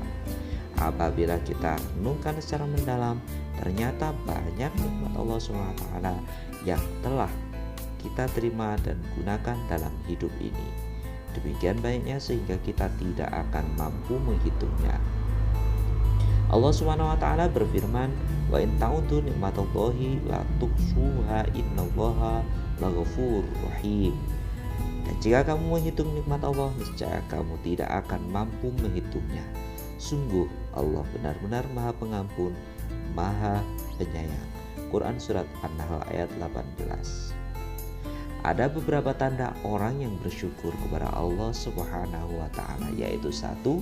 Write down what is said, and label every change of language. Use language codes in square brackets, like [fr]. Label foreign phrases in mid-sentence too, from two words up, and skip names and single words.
[id] Apabila kita renungkan secara mendalam, ternyata banyak nikmat Allah [ar] سبحانه وتعالى [id] yang telah kita terima dan gunakan dalam hidup ini. Demikian banyaknya sehingga kita tidak akan mampu menghitungnya. Allah [ar] سبحانه وتعالى [id] berfirman, [ar] "وإن تعدوا نعمة الله لا تحصوها إن الله لغفور رحيم." [id] Dan jika kamu menghitung nikmat Allah, niscaya kamu tidak akan mampu menghitungnya. Sungguh Allah benar-benar Maha Pengampun, Maha Penyayang. Quran Surat An-Nahl ayat 18. Ada beberapa tanda orang yang bersyukur kepada Allah [ar] سبحانه وتعالى, [id] yaitu 1.